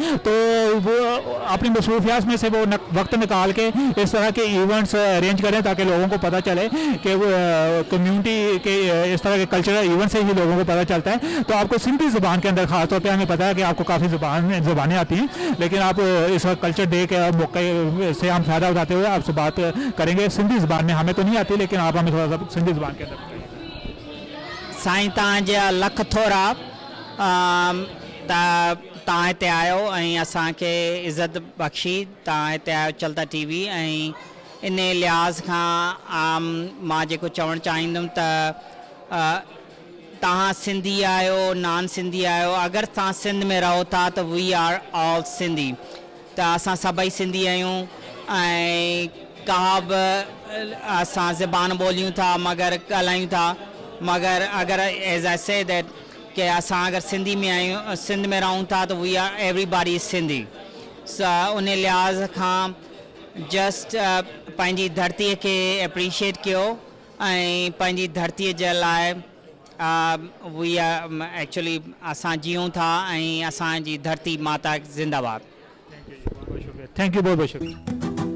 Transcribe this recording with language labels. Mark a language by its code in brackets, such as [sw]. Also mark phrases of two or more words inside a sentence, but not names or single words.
[ur] تو وہ اپنی مصروفیات میں سے وہ وقت نکال کے اس طرح کے [en] events arrange [ur] کریں تاکہ لوگوں کو پتا چلے کہ وہ کمیونٹی کے اس طرح کے [en] cultural event [ur] سے ہی لوگوں کو پتا چلتا ہے. تو آپ کو سندھی زبان کے اندر خاص طور پر ہمیں پتا ہے کہ آپ کو کافی زبانیں آتی ہیں، لیکن آپ اس وقت [en] culture day [ur] کے موقعے سے ہم فائدہ اٹھاتے ہوئے آپ سے بات کریں گے سندھی زبان میں. ہمیں تو نہیں آتی، لیکن آپ ہمیں تھوڑا سا سندھی زبان کے اندر. [sd] साईं तव्हांजा लख थोरा तव्हां हिते आयो ऐं असांखे इज़त बख़्शी, तव्हां हिते आयो चलता टीवी, ऐं इन लिहाज़ खां मां जेको चवणु चाहींदुमि त तव्हां सिंधी आहियो, नॉन सिंधी आहियो, अगरि तव्हां सिंध में रहो था त [en] we are all Sindhi, [sd] त असां सभई सिंधी आहियूं। ऐं का बि असां ज़बान ॿोलियूं था मगर ॻाल्हायूं था, मगर अगरि [en] as I say that [sd] कि असां अगरि सिंधी में आहियूं, सिंध में रहूं था त [en] we are everybody is Sindhi. [sd] उन लिहाज़ खां जस्ट पंहिंजी धरतीअ खे एप्रिशिएट कयो ऐं पंहिंजी धरतीअ जे लाइ [en] we are actually [sd] असां जियूं था, ऐं असांजी धरती माता जिंदाबाद। [en] thank you, [ur] بہت بہت شکریہ.